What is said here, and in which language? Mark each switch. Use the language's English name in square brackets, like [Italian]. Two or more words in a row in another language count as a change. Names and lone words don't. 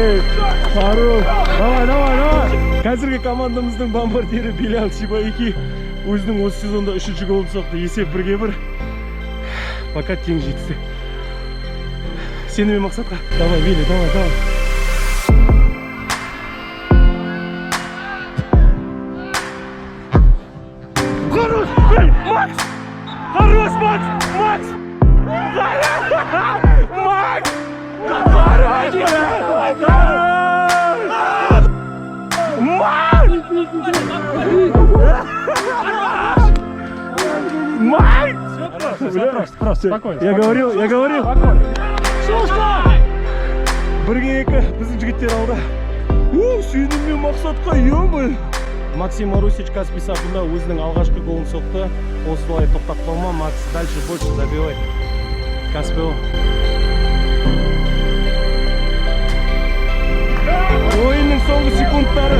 [Russian] Хорош. Давай. [Kazakh] Қазіргі командамыздың бомбардирі Белял Сибаики өзінің осы сезонда 3-ші голын соқты. Есеп 1-1. Пока тең жетістік. Сенімен мақсатқа. [Russian] Давай, Вилли, давай. Хорош! Макс! Хорош, Макс! Макс! Макс! Просто, спокойно. Я говорил. [Kazakh] Бірге екі біздің жігіттер алды. Сеніммен мақсатқа ема. Максим Марусич Каспий сапында өзінің алғашқы голын соқты. Осылай тоқтап қалма, Макс [Russian] дальше больше забивай. [Kazakh] Каспий. Ойынның соңғы секундтары.